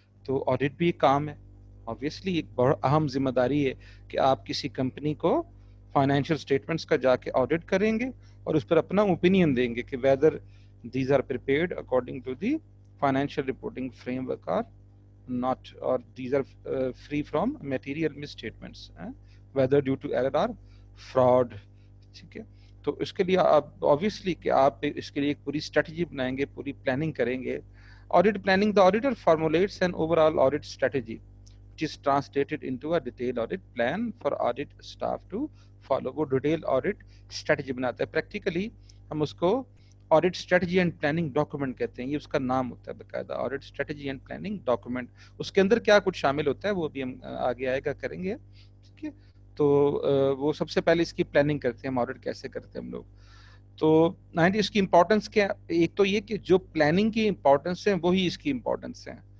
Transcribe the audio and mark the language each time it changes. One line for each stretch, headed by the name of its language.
Urdu: تو آڈٹ بھی ایک کام ہے. آبویسلی ایک بڑا اہم ذمہ داری ہے کہ آپ کسی کمپنی کو فائنینشیل اسٹیٹمنٹس کا جا کے آڈٹ کریں گے اور اس پر اپنا اوپینین دیں گے کہ
English: whether these are prepared according to the financial reporting framework or not,
Urdu: اور
English: these are free from material misstatements, whether due to error or fraud,
Urdu: ٹھیک ہے. تو اس کے لیے آپ آبویسلی کہ آپ اس کے لیے ایک پوری اسٹریٹجی بنائیں گے, پوری پلاننگ کریں گے.
English: Audit planning, the auditor formulates an overall audit strategy, which is translated into a detailed audit plan for audit staff to follow.
Urdu: وہ detailed audit strategy بناتا ہے. Practically ہم اس کو audit strategy and planning document کہتے ہیں. یہ اس کا نام ہوتا ہے باقاعدہ, audit strategy and planning document. اس کے اندر کیا کچھ شامل ہوتا ہے وہ بھی ہم آگے آئے گا کریں گے, ٹھیک ہے. تو وہ سب سے پہلے اس کی پلاننگ کرتے ہیں, ہم audit کیسے کرتے ہیں ہم لوگ. تو 90 اس کی امپورٹنس کیا, ایک تو یہ کہ جو پلاننگ کی امپورٹنس ہے وہی اس کی امپورٹنس ہے.